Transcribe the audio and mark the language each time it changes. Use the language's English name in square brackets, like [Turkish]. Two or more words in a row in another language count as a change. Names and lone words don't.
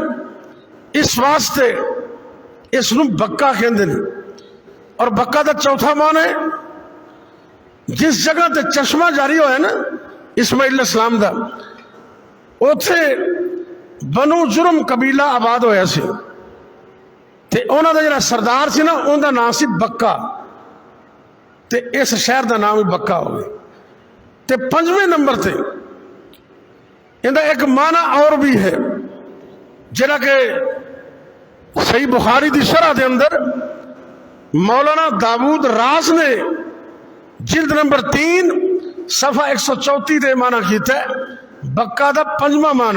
[Punjabi] اس واسطے اس نو بکہ کہندے ہیں. اور بکہ دا چوتھا معنی ہے جس جگہ تے چشمہ جاری ہویا نا اسماعیل [Arabic] علیہ السلام [Punjabi] دا، اوتھے بنو جرم قبیلہ آباد ہویا سی تے انہاں دا جڑا سردار سی نا ان دا نام سی بکہ، تے اس شہر دا نام ہی بکہ ہو گیا. تے پنجویں نمبر تے ان دا ایک معنی اور بھی ہے جڑا کہ صحیح بخاری دی شرح دے اندر مولانا داود راز نے جلد نمبر 3 صفحہ 134 دے معنی کیتا ہے بکہ دا پنجواں معنی.